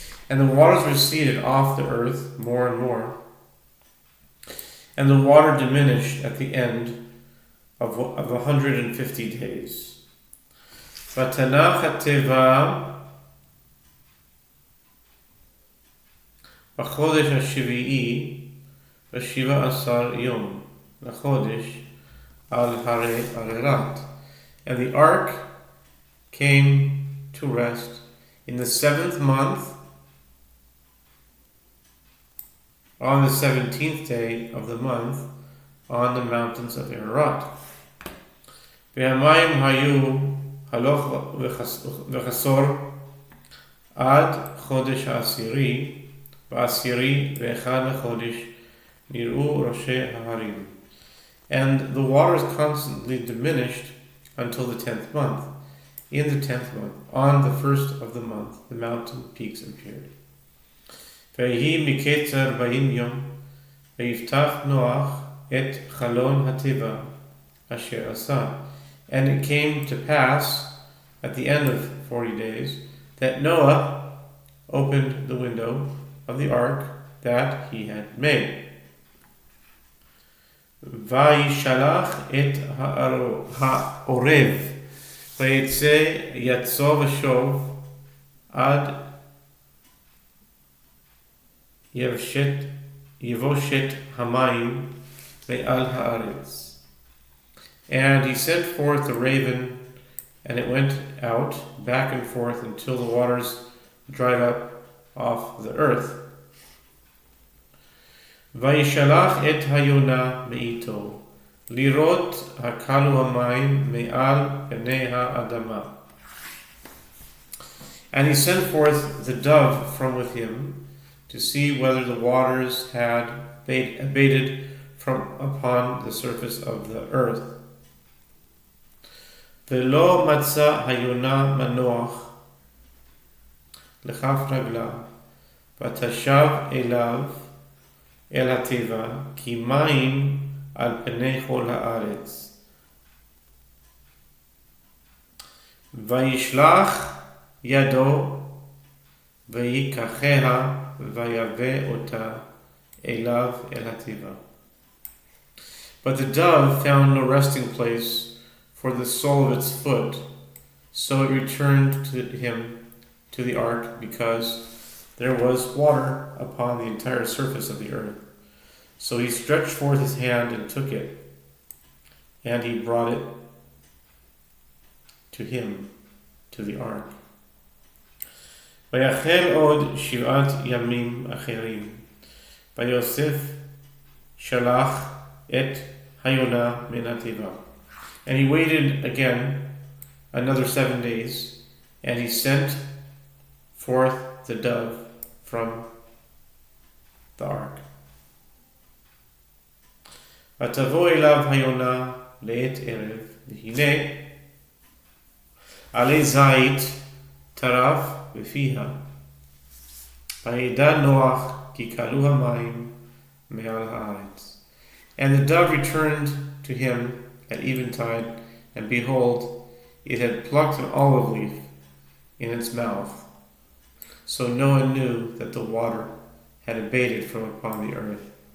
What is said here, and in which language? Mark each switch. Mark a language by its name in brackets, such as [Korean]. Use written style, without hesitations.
[English] And the waters receded off the earth more and more. And the water diminished at the end of 150 days. [Hebrew] ותנח התיבה בחודש השביעי 17 יום לחודש al hare Ararat. [English] And the ark came to rest in the 7th month, on the 17th day of the month, on the mountains of Ararat. [Hebrew] והמים היו הלוך וחסור עד חודש העשירי, בעשירי ואחד לחודש נראו ראשי ההרים. [English] And the waters constantly diminished until the 10th month. In the 10th month, on the 1st of the month, the mountain peaks appeared. [Hebrew] ויהי מקצר 40 יום, ויפתח נוח את חלון התיבה אשר עשה. [English] And it came to pass, at the end of 40 days, that Noah opened the window of the ark that he had made. [Hebrew] וישלח את העורב, ויצא יצא ושוב עד יבושת המים מעל הארץ. [English] And he sent forth the raven, and it went out back and forth until the waters dried up off the earth. [Hebrew] וישלח את היונה מאיתו, לראות הקלו המים מעל פני האדמה. [English] And he sent forth the dove from with him, to see whether the waters had abated from upon the surface of the earth. [Hebrew] ולא מצא היונה מנוח לכף רגלה, ותשב אליו אל התיבה, כי מים על פני כל הארץ. וישלח ידו, ויקחיה, ויבא אותה אליו אל התיבה. [English] But the dove found no resting place for the sole of its foot, so it returned to him to the ark, because there was water upon the entire surface of the earth. So he stretched forth his hand and took it, and he brought it to him, to the ark. [Hebrew] ויחל עוד 7 ימים אחרים, ויוסף שלח את היונה מן התיבה. [English] And he waited again another 7 days, and he sent forth the dove from the ark. [Hebrew] ותבוא אליו היונה לעת ערב, והנה עלי זית טרף בפיה. וידע נוח כי כלו המים מעל הארץ. [English] And the dove returned to him at eventide, and behold, it had plucked an olive leaf in its mouth. So Noah knew that the water had abated from upon the earth.